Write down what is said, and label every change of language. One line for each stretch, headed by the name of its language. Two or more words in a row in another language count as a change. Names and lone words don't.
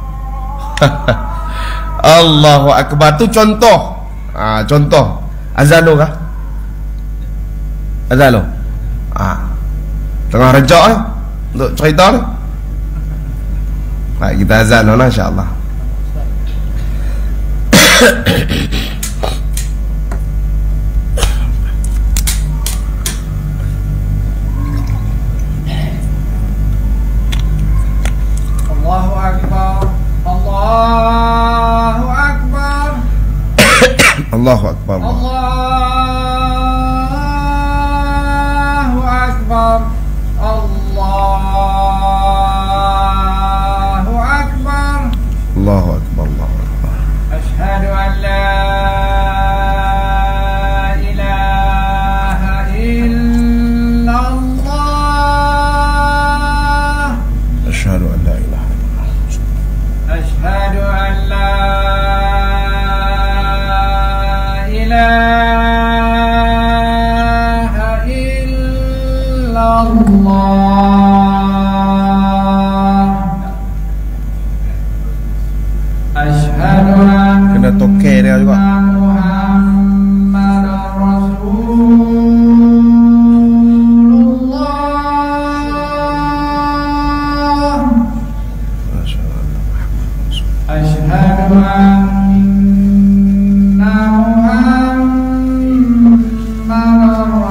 Arabic: الله أكبر.
Malay: Tu contoh. Contoh azalo kah? Azalo. Tengah rejak untuk cerita ni. Baik, kita azan lah insya-Allah.
Arabic: الله أكبر. الله أكبر. الله أكبر. الله أكبر. الله أكبر. الله أكبر. الله أكبر. أشهد أن لا إله إلا الله. أشهد أن لا إله إلا الله. أشهد أن لا إله إلا الله. أشهد أن
Malay: Kena tokek dia juga.
Arabic: محمد رسول الله. أشهد أن محمدا